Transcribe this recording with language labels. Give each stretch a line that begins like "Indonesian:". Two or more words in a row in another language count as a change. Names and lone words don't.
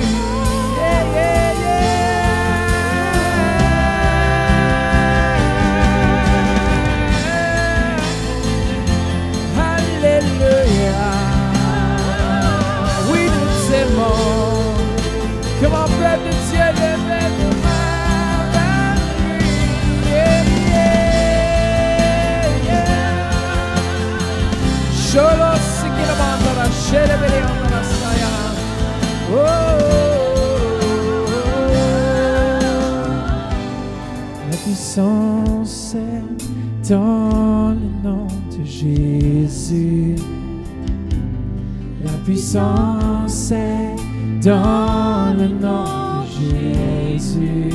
English: Yeah, yeah, yeah.
French: Alléluia. Oui, nous t'aimons. Comment peuple de Dieu, levez vos mains vers lui.
English: Yeah, yeah, yeah. Sholo sikila mandala, shelebele andala saya. Oh, oh, oh.
French: La puissance est dans le nom de Jésus. La puissance est dans le nom de Jésus.